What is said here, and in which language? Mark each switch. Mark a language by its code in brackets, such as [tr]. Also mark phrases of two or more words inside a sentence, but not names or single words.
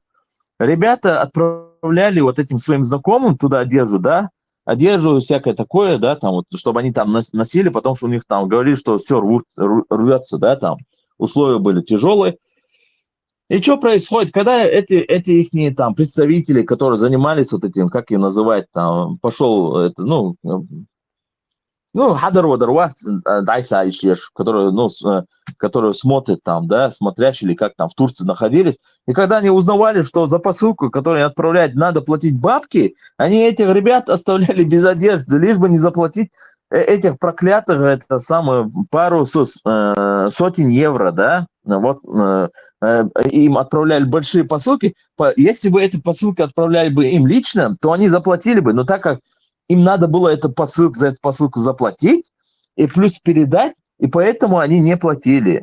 [ru] Ребята отправляли вот этим своим знакомым туда одежду, да, одежду всякое такое, да, там вот, чтобы они там носили, потому что у них там говорили, что все рвется, да, там условия были тяжелые. И что происходит, когда эти ихние там представители, которые занимались вот этим, как ее называть, там, пошел, это, ну, хадар-вадар, дайса ишлеш, которые смотрят там, да, смотрящие, или как там в Турции находились, и когда они узнавали, что за посылку, которую они отправляют, надо платить бабки, они этих ребят оставляли без одежды, лишь бы не заплатить этих проклятых, это самое, пару сотен евро, да, вот, им отправляли большие посылки, если бы эти посылки отправляли бы им лично, то они заплатили бы, но так как им надо было за эту посылку заплатить и плюс передать, и поэтому они не платили.